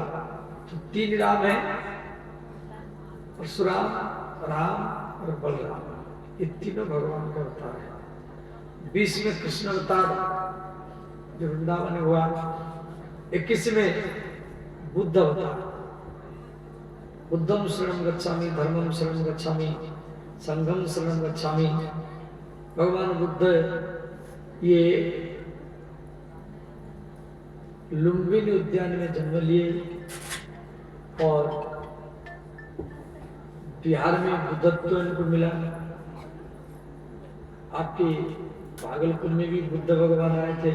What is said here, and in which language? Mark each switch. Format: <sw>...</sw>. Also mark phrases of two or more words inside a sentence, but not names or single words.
<hi>तो 3 राम है, परशुराम, राम और बलराम, ये तीनों भगवान का अवतार है। 20 में कृष्ण अवतार, जो वृंदावन में हुआ। 21 में बुद्ध अवतार।</hi> <pi>बुद्धम शरणं गच्छामि, धर्मम शरणं गच्छामि, संघम शरणं गच्छामि।</pi> <hi>भगवान बुद्ध ये लुम्बिनी उद्यान में जन्म लिए, और बिहार में बुद्धत्व इनको मिला। आपके भागलपुर में भी बुद्ध भगवान आए थे।</hi>